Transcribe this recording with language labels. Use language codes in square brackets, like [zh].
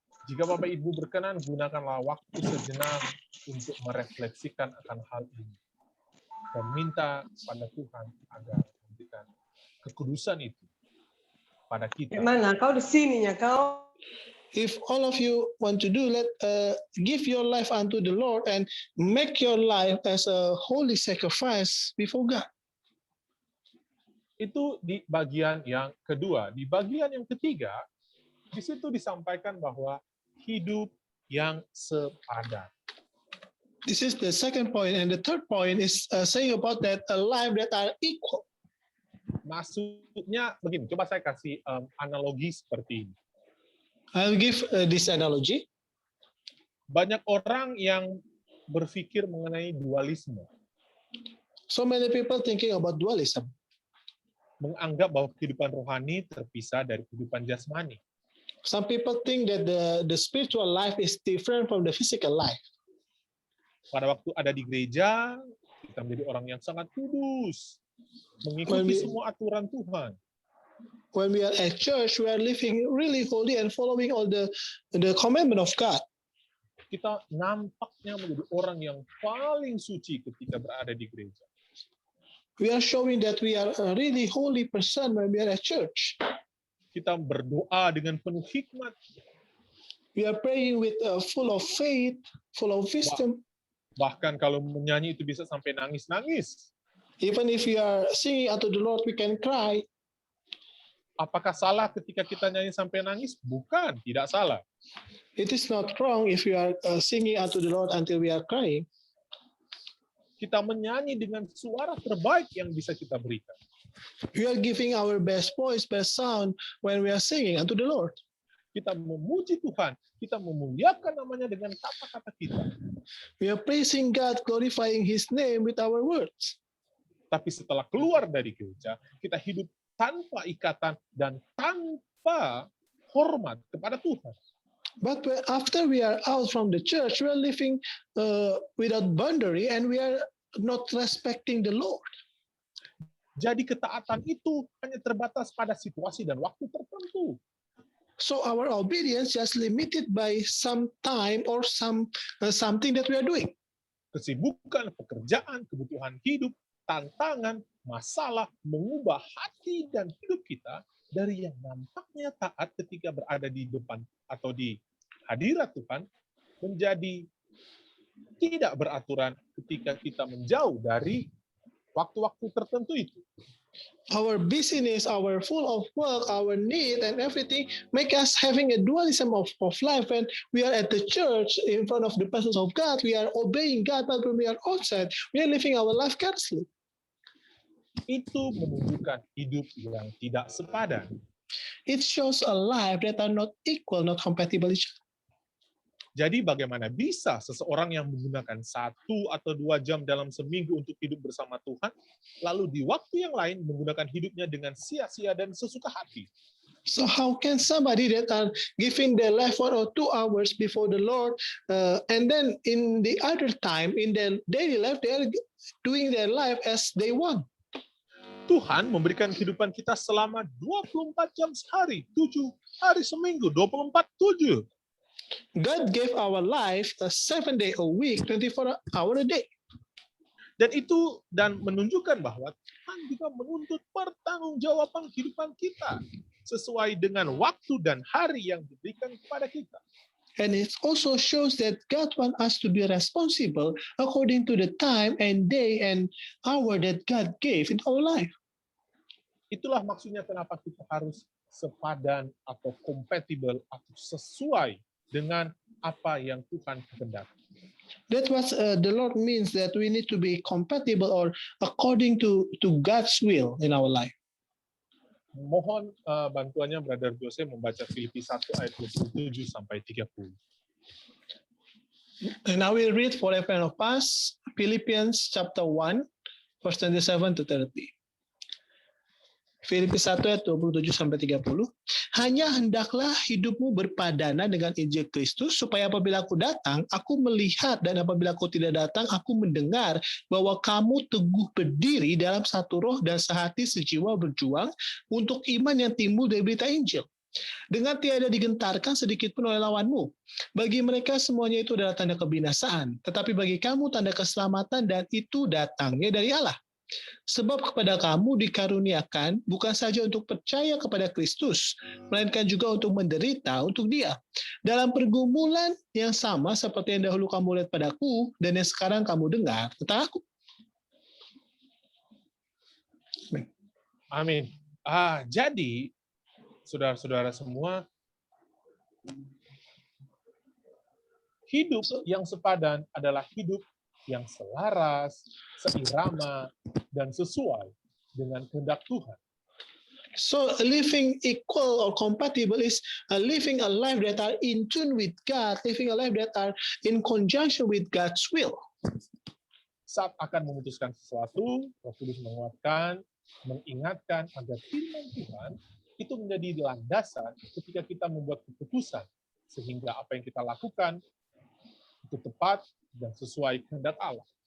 [id] Jika Bapak Ibu berkenan, gunakanlah waktu sejenak untuk merefleksikan akan hal ini dan minta pada Tuhan agar memberikan kekudusan itu pada kita. Mana kau di sininya kau? [en] If all of you want to do, give your life unto the Lord and make your life as a holy sacrifice before God. [id] Itu di bagian yang kedua. Di bagian yang ketiga, di situ disampaikan bahwa hidup yang sepadan. [en] This is the second point, and the third point is saying about that a life that are equal. [id] Maksudnya begini, coba saya kasih analogi seperti ini. [en] I'll give this analogy. [id] Banyak orang yang berpikir mengenai dualisme, [en] So many people thinking about dualism. [id] menganggap bahwa kehidupan rohani terpisah dari kehidupan jasmani. [en] Some people think that the spiritual life is different from the physical life. [id] Pada waktu ada di gereja, kita menjadi orang yang sangat kudus, mengikuti semua aturan Tuhan. [en] When we are at church, we are living really holy and following all the commandment of God. [id] Kita nampaknya menjadi orang yang paling suci ketika berada di gereja. [en] We are showing that we are a really holy person when we are at church. [id] Kita berdoa dengan penuh hikmat. [en] We are praying with full of faith, full of wisdom. [id] Bahkan kalau menyanyi itu bisa sampai nangis-nangis. [en] Even if we are singing unto the Lord, we can cry. [id] Apakah salah ketika kita nyanyi sampai nangis? Bukan, tidak salah. [en] It is not wrong if we are singing unto the Lord until we are crying. [id] Kita menyanyi dengan suara terbaik yang bisa kita berikan. [en] We are giving our best voice, best sound when we are singing unto the Lord. [id] Kita memuji Tuhan, kita memuliakan namanya dengan kata-kata kita. [en] We are praising God, glorifying His name with our words. [id] Tapi setelah keluar dari gereja, kita hidup tanpa ikatan dan tanpa hormat kepada Tuhan. [en] But after we are out from the church, we are living without boundary and we are not respecting the Lord. [id] Jadi ketaatan itu hanya terbatas pada situasi dan waktu tertentu. [en] So our obedience just limited by some time or something that we are doing. [id] Kesibukan, pekerjaan, kebutuhan hidup, tantangan, masalah mengubah hati dan hidup kita dari yang nampaknya taat ketika berada di depan atau di hadirat Tuhan menjadi tidak beraturan ketika kita menjauh dari waktu-waktu tertentu itu. [en] Our busyness, our full of work, our need and everything make us having a dualism of life. When we are at the church in front of the presence of God, we are obeying God, but when we are outside, we are living our life carelessly. [id] Itu menunjukkan hidup yang tidak sepadan. [en] It shows a life that are not equal, not compatible each other. [id] Jadi bagaimana bisa seseorang yang menggunakan 1 atau 2 jam dalam seminggu untuk hidup bersama Tuhan, lalu di waktu yang lain menggunakan hidupnya dengan sia-sia dan sesuka hati? [en] So how can somebody that are giving their life 1 or 2 hours before the Lord, and then in the other time, in their daily life, they are doing their life as they want? [id] Tuhan memberikan kehidupan kita selama 24 jam sehari, 7 hari seminggu, 24/7. [en] God gave our life a 7 day a week, 24 hour a day. [id] Dan menunjukkan bahwa Tuhan juga menuntut pertanggungjawaban kehidupan kita sesuai dengan waktu dan hari yang diberikan kepada kita. [en] And it also shows that God wants us to be responsible according to the time and day and hour that God gave in our life. [id] Itulah maksudnya kenapa kita harus sepadan atau compatible atau sesuai dengan apa yang Tuhan kehendaki. [en] That's what the Lord means, that we need to be compatible or according to God's will in our life. [id] Mohon bantuannya Brother Jose membaca Filipi 1 ayat 27 sampai 30. [en] And I will read for every one of us, Philippians chapter 1, verse 27 to 30. [id] Filipi 1 ayat 27 sampai 30. Hanya hendaklah hidupmu berpadana dengan Injil Kristus, supaya apabila aku datang, aku melihat, dan apabila aku tidak datang, aku mendengar bahwa kamu teguh berdiri dalam satu roh dan sehati sejiwa berjuang untuk iman yang timbul dari berita Injil. Dengan tiada digentarkan sedikit pun oleh lawanmu. Bagi mereka semuanya itu adalah tanda kebinasaan, tetapi bagi kamu tanda keselamatan, dan itu datangnya dari Allah. Sebab kepada kamu dikaruniakan bukan saja untuk percaya kepada Kristus, melainkan juga untuk menderita untuk Dia, dalam pergumulan yang sama seperti yang dahulu kamu lihat padaku dan yang sekarang kamu dengar tentang aku. Amin. Jadi, saudara-saudara semua, hidup yang sepadan adalah hidup yang selaras, seirama, dan sesuai dengan kehendak Tuhan. [en] So living equal or compatible is living a life that are in tune with God, living a life that are in conjunction with God's will. [id] Saat akan memutuskan sesuatu, Roh Kudus menguatkan, mengingatkan agar firman Tuhan itu menjadi landasan ketika kita membuat keputusan, sehingga apa yang kita lakukan itu tepat dan sesuai kehendak Allah.